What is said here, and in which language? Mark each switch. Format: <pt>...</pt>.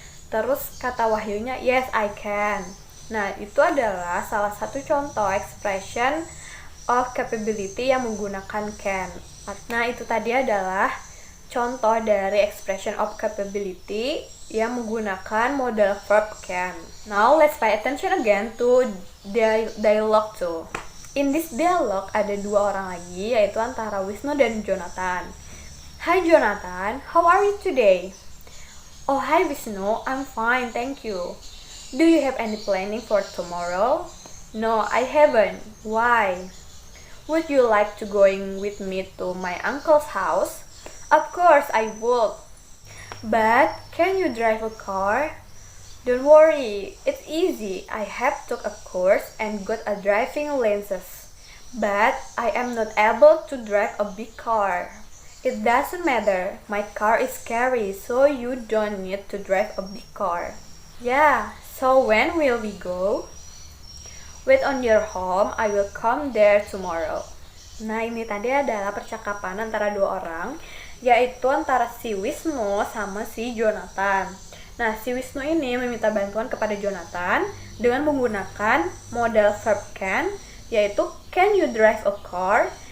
<id>Terus kata Wahyunya,</id> <en>yes, I can.</en> <id>Nah, itu adalah salah satu contoh expression of capability yang menggunakan can. Nah, itu tadi adalah contoh dari expression of capability yang menggunakan modal verb can.</id> <en>Now, let's pay attention again to dialogue 2. In this dialogue,</en> <id>ada dua orang lagi, yaitu antara Wisnu dan Jonathan.</id> <en>Hi Jonathan, how are you today? Oh, hi Wisnu, I'm fine, thank you. Do you have any planning for tomorrow? No, I haven't. Why? Would you like to going with me to my uncle's house? Of course I would. But can you drive a car? Don't worry, it's easy. I have took a course and got a driving license. But I am not able to drive a big car. It doesn't matter. My car is scary, so you don't need to drive a big car. Yeah. So when will we go? Wait on your home, I will come there tomorrow.</en> <id>Nah, ini tadi adalah percakapan antara dua orang, yaitu antara si Wisnu sama si Jonathan. Nah, si Wisnu ini meminta bantuan kepada Jonathan dengan menggunakan modal verb can, yaitu</id> <en>can you drive a car?</en>